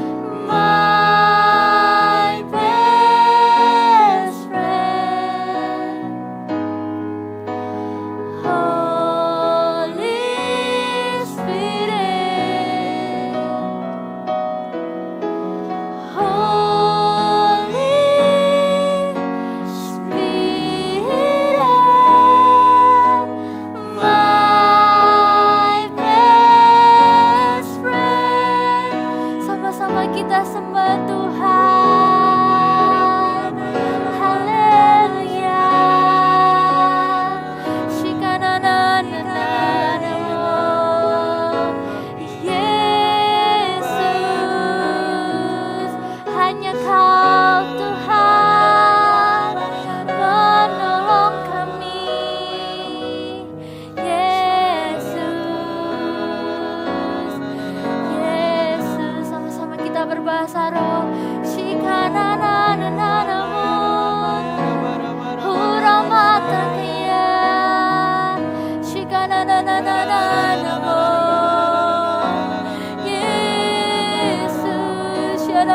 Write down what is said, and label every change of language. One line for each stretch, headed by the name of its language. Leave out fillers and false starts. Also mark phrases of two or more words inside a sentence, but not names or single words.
English: my best friend, Holy Spirit, Holy Spirit, my best friend.
Indonesian: Sama-sama kita sembah Tuhan. Haleluya. Shikananananamo. Yesus, hanya Kau Tuhan menolong kami. Yesus, Yesus, sama-sama kita berbahasa roh. Shikananananamo, Huramatakia, Shikana Yesus,